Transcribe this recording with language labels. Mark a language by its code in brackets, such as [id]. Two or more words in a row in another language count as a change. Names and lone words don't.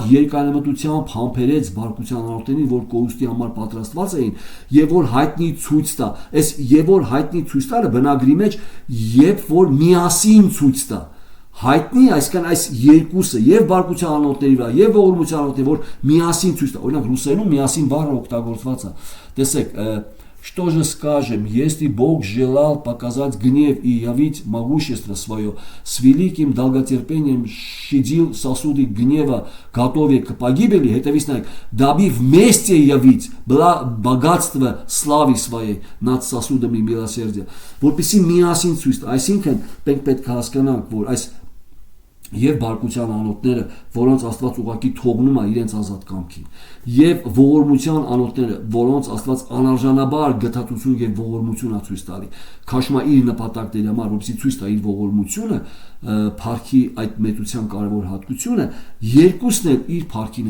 [hy] երկարամտությամբ համբերեց բարկության անոթներին, որ կորուստի համար պատրաստված էին, եւ որ հայտնի ցույց տա։ Այս եւ որ հայտնի ցույց տալը բնագրի մեջ եւ որ միասին ցույց տա հայտնի, այսինքն այս երկուսը եւ բարկության անոթների վրա եւ ողորմության անոթների, որ միասին ցույց տա։ Օրինակ ռուսերենում միասին բառը օգտագործված է։ Տեսեք, [ru] что же скажем, если Бог желал показать гнев и явить могущество свое, с великим долготерпением щадил сосуды гнева, готовые к погибели, это весна, дабы вместе явить богатство славы своей над сосудами милосердия. [hy] Որպեսզի միասին ցույց տա, այսինքն պետք է հասկանանք, որ այս եւ բարկության անոթները, որոնց Աստված ուղղակի թողնում է իրենց ազատ կամքին, եւ ողորմության անոթները, որոնց Աստված անարժանաբար գթածություն եւ ողորմություն է ցույց տալի, քաշմա իր նպատակների համար, որպեսզի ցույց տա իր ողորմությունը, փառքի այդ մեծության կարևոր հատկությունը, երկուսն էլ իր փառքին